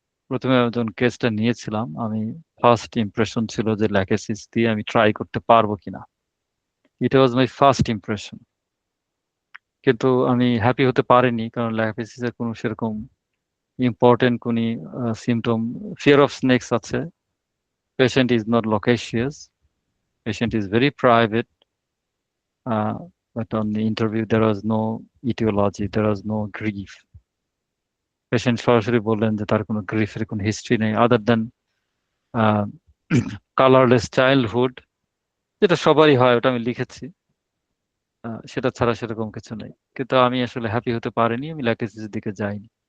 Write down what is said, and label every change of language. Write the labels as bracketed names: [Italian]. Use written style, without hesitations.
[Bangla] প্রথমে আমি যখন কেসটা নিয়েছিলাম, আমি ফার্স্ট ইমপ্রেশন ছিল যে ল্যাকেসিস দিয়ে আমি ট্রাই করতে পারবো কিনা। [English] It was my first impression. [Bangla] কিন্তু আমি হ্যাপি হতে পারিনি, কারণ ল্যাকেসিসের কোনো সেরকম ইম্পর্টেন্ট কোনো সিমটম, ফিয়ার অফ স্নেকস আছে। [English] Patient is not loquacious, patient is very private, uh, but on the interview there was no etiology, there was no grief. [Bangla] Patient সরাসরি বললেন যে তার কোনো গ্রিফের কোনো হিস্ট্রি নেই, [English] other than colourless childhood, [Bangla] যেটা সবারই হয়, ওটা আমি লিখেছি। সেটা ছাড়া সেরকম কিছু নেই, কিন্তু আমি আসলে হ্যাপি হতে পারিনি, আমি ল্যাকটেসিসের দিকে যাইনি।